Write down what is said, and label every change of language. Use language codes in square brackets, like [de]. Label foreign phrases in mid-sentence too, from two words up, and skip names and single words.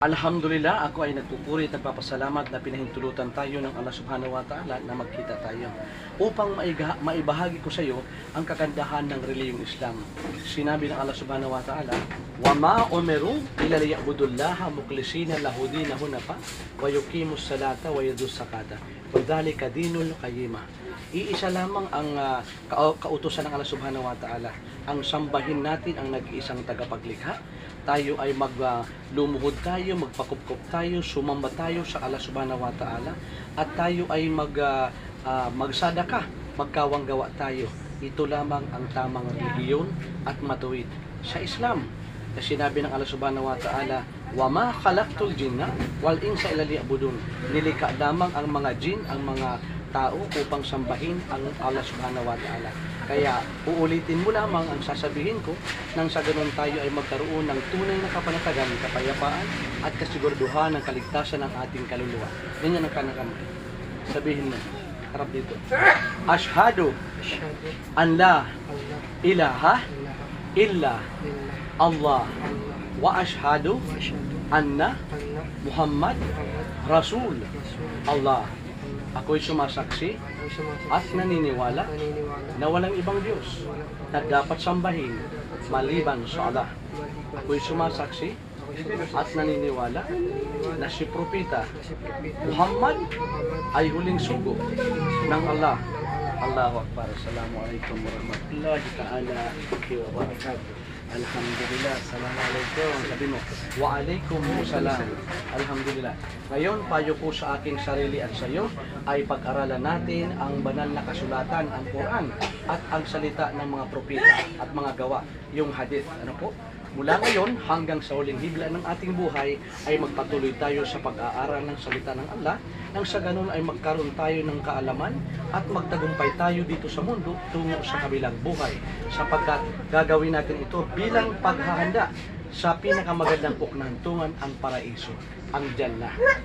[ar] Alhamdulillah, [tl] ako ay nagpupuri at nagpapasalamat na pinahintulutan tayo ng Allah [ar] سبحانه وتعالى [tl] na magkita tayo upang maibahagi ko sa iyo ang kagandahan ng reliyong Islam. Sinabi ng Allah [ar] سبحانه وتعالى, وَمَا أُمِرُوا إِلَّا لِيَعْبُدُوا اللَّهَ مُخْلِصِينَ لَهُ دِينَهُ حُنَفَاءَ وَيُقِيمُوا الصَّلَاةَ وَيُؤْتُوا الزَّكَاةَ وَذَلِكَ دِينُ الْقَيِّمَةِ. [tl] Iisa lamang ang kautusan ng Allah [ar] سبحانه وتعالى. [tl] Ang sambahin natin ang nag-iisang tagapaglikha. Tayo ay lumuhod tayo, magpakupkup tayo, sumamba tayo sa Allah [ar] سبحانه وتعالى, [tl] at tayo ay magsadaka, magkawanggawa tayo. Ito lamang ang tamang relihiyon at matuwid sa Islam. Kasi sinabi ng Allah [ar] سبحانه وتعالى, وَمَا خَلَقْتُ الْجِنَّ وَالْإِنسَ إِلَّا لِيَعْبُدُونِ. [tl] Nilikha lamang ang mga jin, ang mga tao upang sambahin ang Allah [ar] سبحانه وتعالى. [tl] Kaya uulitin mo lamang ang sasabihin ko nang sa ganun tayo ay magkaroon ng tunay na kapanatagan, kapayapaan at kasiguraduhan ng kaligtasan ng ating kaluluwa. Ganyan ang kanakamay. Sabihin mo, harap dito. [ar] أشهد أن لا إله إلا الله وأشهد أن محمد رسول الله. [tl] Ako'y sumasaksi at naniniwala na walang ibang Diyos na dapat sambahin maliban sa Allah. Ako'y sumasaksi at naniniwala na si Propeta Muhammad ay huling sugo ng Allah. [ar] الله أكبر. السلام عليكم ورحمة الله تعالى وبركاته. الحمد لله. السلام عليكم. [tl] Sabi mo, [ar] waalaikumsalam. Alhamdulillah. [tl] Ngayon, payo po sa aking sarili at sa iyo ay pag-aralan natin ang banal na kasulatan, ang Quran, at ang salita ng mga propeta at mga gawa, yung hadith. Ano po? Mula ngayon hanggang sa huling higla ng ating buhay ay magpatuloy tayo sa pag-aaral ng salita ng Allah, nang sa ganun ay magkaroon tayo ng kaalaman at magtagumpay tayo dito sa mundo tungo sa kabilang buhay, sapagkat gagawin natin ito bilang paghahanda sa pinakamagandang puknantungan, ang paraiso, ang Jannah.